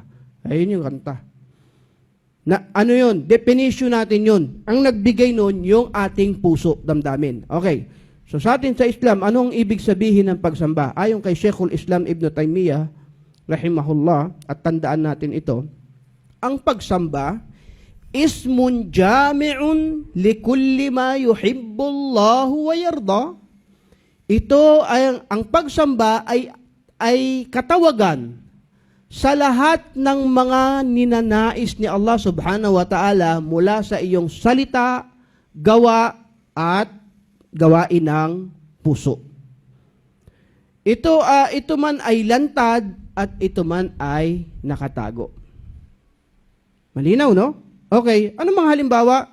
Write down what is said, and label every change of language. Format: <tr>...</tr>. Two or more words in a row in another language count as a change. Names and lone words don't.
<tl>Ayun yung kanta. Na, ano yun? Definition natin yun. Ang nagbigay nun, yung ating puso, damdamin. Okay. So sa atin sa Islam, anong ibig sabihin ng pagsamba? Ayon kay Sheikhul Islam Ibn Taymiyyah, rahimahullah, at tandaan natin ito, ang pagsamba,</tl> <ar>اسم جامع لكل ما يحبه الله ويرضى.</ar> <tl>Ito ay, ang pagsamba ay katawagan sa lahat ng mga ninanais ni Allah</tl> <ar>سبحانه وتعالى</ar> <tl>mula sa iyong salita, gawa, at gawain ng puso. Ito man ay lantad at ito man ay nakatago. Malinaw, no? Okay. Ano mga halimbawa?</tl>